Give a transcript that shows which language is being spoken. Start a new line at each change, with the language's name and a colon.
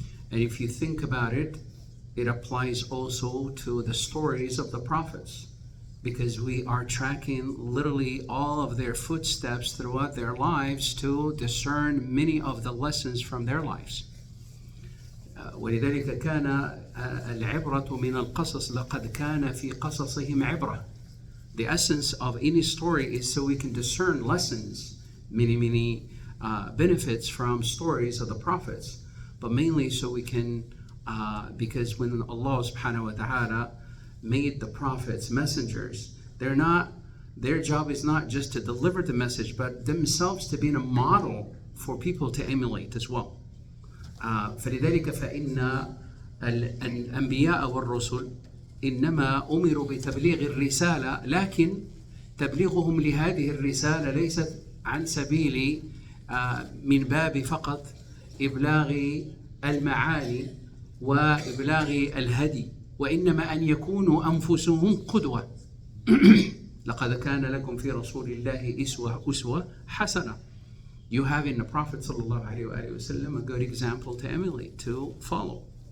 English: And if you think about it, it applies also to the stories of the prophets, because we are tracking literally all of their footsteps throughout their lives to discern many of the lessons from their lives.
Arabic: ولذلك كان العبرة من القصص لقد كان في قصصهم عبرة.
English: The essence of any story is so we can discern lessons, many benefits from stories of the prophets, but mainly so we can, because when Allah subhanahu wa ta'ala made the prophets messengers, their job is not just to deliver the message, but themselves to be a model for people to emulate as well.
Arabic: فلذلك فإن الأنبياء والرسل إنما أمروا بتبليغ الرسالة، لكن تبليغهم لهذه الرسالة ليست عن سبيل من باب فقط إبلاغ المعاني وإبلاغ الهدي، وإنما أن يكونوا أنفسهم قدوة. لقد كان لكم في رسول الله أسوة حسنة.
English: You have in the Prophet sallallahu alaihi wasallam a good example to emulate, to follow.